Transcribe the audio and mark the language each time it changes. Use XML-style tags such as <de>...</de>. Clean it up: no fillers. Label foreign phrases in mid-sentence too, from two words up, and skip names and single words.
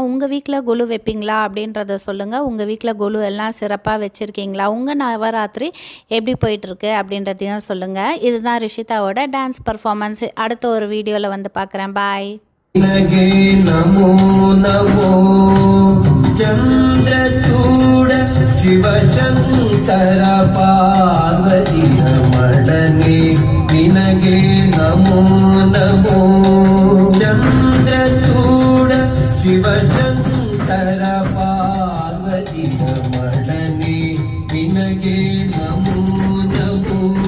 <ta>உங்கள் வீட்டில் கொலு வைப்பீங்களா அப்படின்றத சொல்லுங்கள். உங்கள் வீட்டில் கொலு எல்லாம் சிறப்பாக வச்சுருக்கீங்களா? உங்கள் நவராத்திரி எப்படி போயிட்டுருக்கு அப்படின்றதையும் சொல்லுங்கள். இதுதான் ரிஷிதாவோட</ta> <en>dance performance.</en> <ta>அடுத்த ஒரு வீடியோவில் பார்க்குறேன். பாய்.</ta> <kn>ನಮೋ ನಮೋ ಚಂದ್ರಚೂಡ ಶಿವಶಂಕರ ಪಾರ್ವತೀ ರಮಣನೇ ನಿನಗೆ ನಮೋ ನಮೋ ಚಂದ್ರಚೂಡ ಶಿವಶಂಕರ ಪಾರ್ವತೀ ರಮಣನೇ ನಿನಗೆ ನಮೋ ನಮೋ</kn>